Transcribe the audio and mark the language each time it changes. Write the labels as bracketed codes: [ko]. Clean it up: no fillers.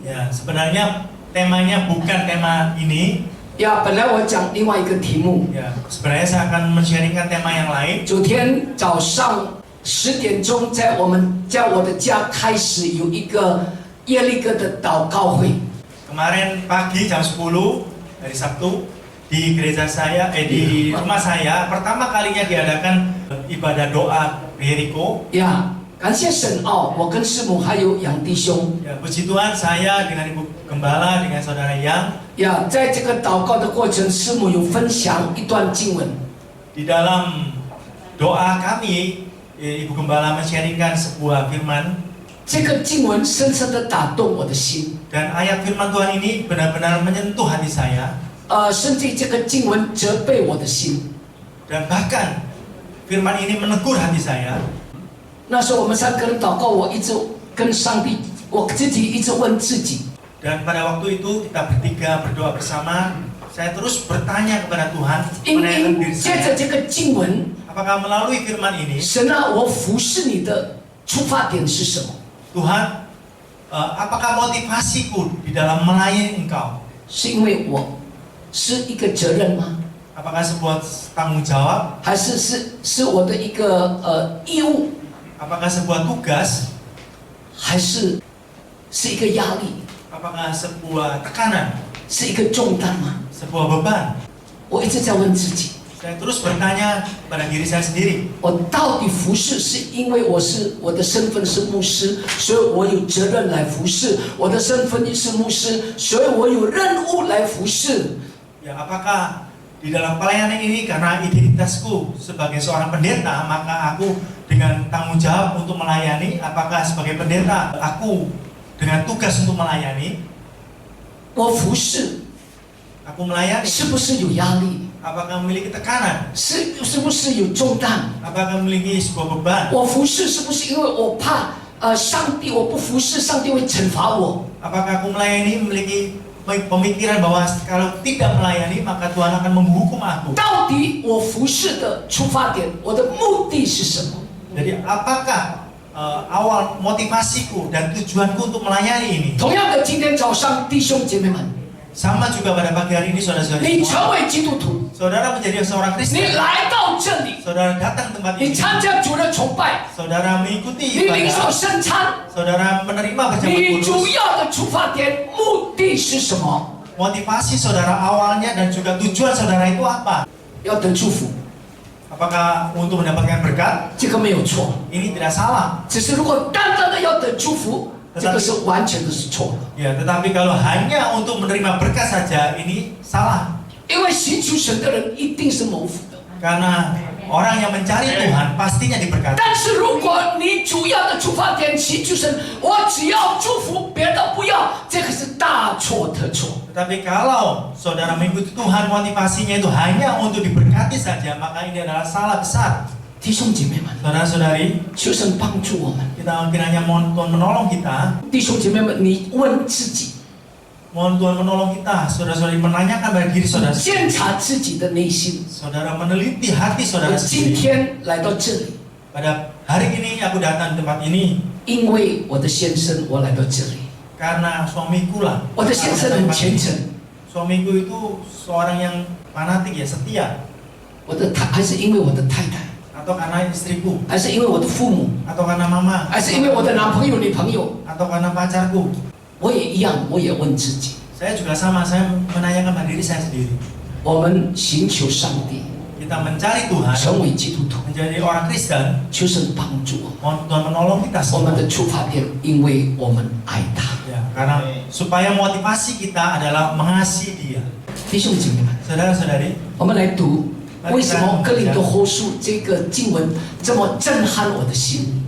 [id] Ya, sebenarnya temanya bukan tema ini. [zh] 本来我讲另外一个题目。 [id] Ya, sebenarnya saya akan men-sharingkan tema yang lain. [zh] 昨天早上10点钟，在我的家开始有一个耶利哥的祷告会。 [id] Kemarin pagi jam 10 hari Sabtu di gereja saya, di rumah saya pertama kalinya diadakan ibadah doa Yeriko. [zh] 感谢神我跟师母还有杨弟兄。 [id] Ya, puji Tuhan, saya dengan Ibu Gembala, dengan Saudara Yang. [zh] 在这个祷告的过程，师母有分享一段经文。 [id] Di dalam doa kami, Ibu Gembala men-sharingkan sebuah firman. [zh] 这个经文深深地打动我的心。 [id] Dan ayat firman Tuhan ini benar-benar menyentuh hati saya. [zh] 甚至这个经文责备我的心。 [id] Dan bahkan firman ini menegur hati saya. [zh] 那时候我们3个人祷告，我一直跟上帝，我自己一直问自己。 [id] Dan pada waktu itu kita bertiga berdoa bersama. Saya terus bertanya kepada Tuhan, [zh] 因 [id] menanyakan diri [zh] 接着 [id] saya, [zh] 这个经文， [id] apakah melalui firman ini, [zh] 神我服侍你的出发点是什么？ [id] Tuhan, apakah motivasiku di dalam melayani Engkau? [zh] 是因为我是一个责任吗？ [id] Apakah sebuah tanggung jawab? [zh] 还是是我的一个义务？ [id] Apakah sebuah tugas? [zh] 还是一个压力？ [id] Apakah sebuah tekanan? [zh] 是一个重担吗？ [id] Sebuah beban? [zh] 我一直在问自己， [id] Saya terus bertanya pada diri saya sendiri, [zh] 我到底服侍是因为我的身份是牧师，所以我有责任来服侍；我的身份也是牧师，所以我有任务来服侍。 [id] ya apakah di dalam pelayanan ini karena identitasku sebagai seorang pendeta, maka aku dengan tanggung jawab untuk melayani? Apakah sebagai pendeta aku dengan tugas untuk melayani? [zh] 我服侍 [id] Aku melayani. [zh] 是不是有压力？ [id] Apakah memiliki tekanan? [zh] 是不是有重担？ [id] Apakah memiliki sebuah beban? [zh] 我服侍是不是因为我怕上帝，我不服侍上帝会惩罚我？ [id] Apakah aku melayani memiliki pemikiran bahwa kalau tidak melayani maka Tuhan akan menghukum aku? [zh] 到底我服侍的出发点，我的目的是什么？ [id] Jadi apakah awal motivasiku dan tujuanku untuk melayani ini? [zh] 同样的，今天早上弟兄姐妹们， [id] Sama juga pada pagi hari ini [zh] 你 [id] saudara-saudari [zh] 成 [id] semua. [zh] 为基督徒， [id] Saudara menjadi seorang [zh] 你 [id] Kristen. [zh] 来到这里， [id] Saudara datang tempat [zh] 你 [id] ini. [zh] 参加主的崇拜， [id] Saudara mengikuti [zh] 你领受 [id] ibadah. [zh] 圣餐， [id] Saudara menerima perjamuan [zh] 你主 [id] kudus. [zh] 要的出发点目的是什么？ [id] Motivasi saudara awalnya dan juga tujuan saudara itu apa? [zh] 要得祝福， [id] Apakah untuk mendapatkan berkat? [zh] 这个没有错。 [id] Ini tidak salah. [zh] 只是如果单单的要得祝福，这个是完全的是错的。 [id] Ya, tetapi kalau hanya untuk menerima berkat saja, ini salah. [zh] 因为寻求神的人一定是蒙福的。 [id] Karena orang yang mencari Tuhan pastinya diberkati. [zh] 但是如果你主要的出发点寻求神，我只要祝福，别的不要，这个是大错特错。 [id] Tetapi kalau saudara mengikuti Tuhan, motivasinya itu hanya untuk diberkati saja, maka ini adalah salah besar. [zh] 弟兄姐妹们， [id] Saudara-saudari, [zh] 求神帮助我们。 [id] kita kiranya mohon Tuhan menolong kita. [zh] 弟兄姐妹们，你问自己， [id] Mohon Tuhan menolong kita. Saudara-saudari menanyakan pada diri saudara. [zh] 检查自己的内心。 [id] Saudara meneliti hati [zh] 我 [id] saudara [zh] 今 [id] sendiri. [zh] 天来到这里， [id] Pada hari ini aku datang di tempat ini [zh] 因为我的先生，我来到这里。 [id] karena suamiku lah. [zh] 我的先生很虔诚， [id] Suamiku itu seorang yang fanatik ya, setia. [zh] 还是因为我的太太， [id] Atau karena istriku, [zh] 还是因为我的父母， [id] atau karena mama, [zh] 还是因为我的男朋友、女朋友？ [id] atau karena pacarku. [zh] 我也一样，我也问自己。 [id] Saya juga sama, saya menanyakan pada diri saya sendiri. [zh] 我们寻求上帝， [id] Kita mencari Tuhan, [zh] 成为基督徒， [id] menjadi orang Kristen. [zh] 求神帮助我们。 [id] Mohon Tuhan menolong kita [zh] 我们 [id] semua. [zh] 的出发点，因为我们爱他。 [id] Ya, karena supaya motivasi kita adalah mengasihi Dia. [zh] 弟兄姐妹们， [id] Saudara-saudari, [zh] 我们来读为什么哥林多后书这个经文这么震撼我的心？